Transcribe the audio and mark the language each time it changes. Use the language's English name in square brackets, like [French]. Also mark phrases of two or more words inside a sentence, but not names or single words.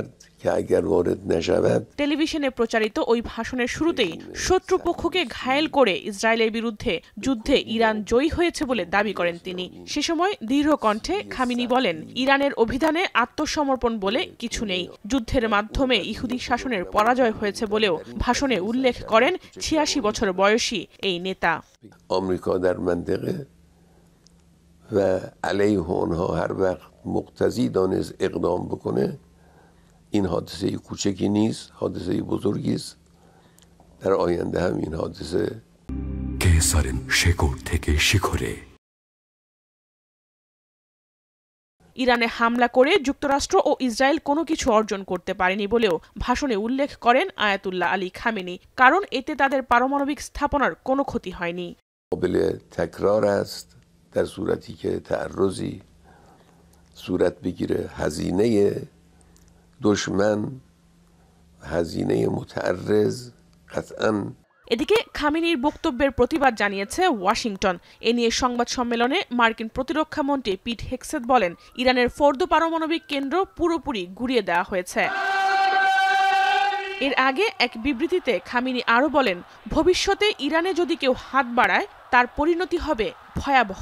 [Bangla] টেলিভিশনে প্রচারিত ওই ভাষণের শুরুতেই শত্রুপক্ষকে ঘায়েল করে ইসরায়েলের বিরুদ্ধে যুদ্ধে ইরান জয়ী হয়েছে বলে দাবি করেন তিনি। সে সময় দৃঢ় কণ্ঠে খামেনি বলেন, ইরানের অভিধানে আত্মসমর্পণ বলে কিছু নেই, যুদ্ধের মাধ্যমে ইহুদি শাসনের পরাজয় হয়েছে বলেও ভাষণে উল্লেখ করেন ৮৬ বছর বয়সী এই নেতা। [Persian] آمریکا در منطقه و علیه اونها هر وقت مقتضی دانست اقدام بکنه این حادثه کوچکی نیست، حادثه بزرگی است. در آینده هم این حادثه [Bangla] কেসারেন শেকড় থেকে শিখরে। ইরানে হামলা করে যুক্তরাষ্ট্র ও ইসরায়েল কোনো কিছু অর্জন করতে পারেনি বলেও ভাষণে উল্লেখ করেন আয়াতুল্লাহ আলী খামেনি, কারণ এতে তাদের পারমাণবিক স্থাপনার কোনো ক্ষতি হয়নি। [Persian] قابل تکرار است در صورتی که تعرضی صورت بگیره هزینه دشمن هزینه متعرض قطعاً। [Bangla] এদিকে খামেনির বক্তব্যের প্রতিবাদ জানিয়েছে ওয়াশিংটন। এ নিয়ে সংবাদ সম্মেলনে মার্কিন প্রতিরক্ষা মন্ত্রী পিট হেগসেথ বলেন, ইরানের ফোর্দো পারমাণবিক কেন্দ্র পুরোপুরি গুঁড়িয়ে দেওয়া হয়েছে। এর আগে এক বিবৃতিতে খামেনি আরও বলেন, ভবিষ্যতে ইরানে যদি কেউ হাত বাড়ায় তার পরিণতি হবে ভয়াবহ।